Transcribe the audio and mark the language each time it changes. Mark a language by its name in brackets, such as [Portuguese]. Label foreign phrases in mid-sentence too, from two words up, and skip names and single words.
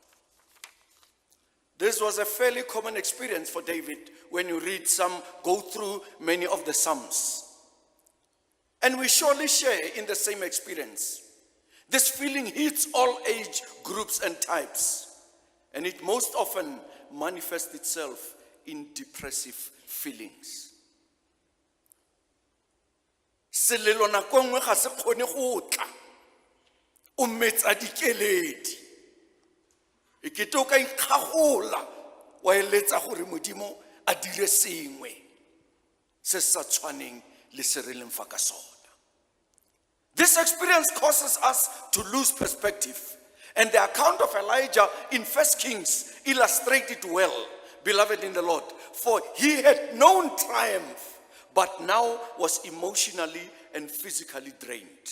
[English] This was a fairly common experience for David when you read go through many of the Psalms. And we surely share in the same experience. This feeling hits all age groups and types. And it most often manifests itself in depressive feelings. [Tswana] Selelo nako nngwe ga se kgone go tla, o metsa dikeledi. E kete o ka ikgagola, wa eletsa gore Modimo a dire sengwe se sa tshwaneng le se re leng fa ka sona. [English] This experience causes us to lose perspective. And the account of Elijah in 1 Kings illustrates it well, beloved in the Lord. For he had known triumph, but now was emotionally and physically drained.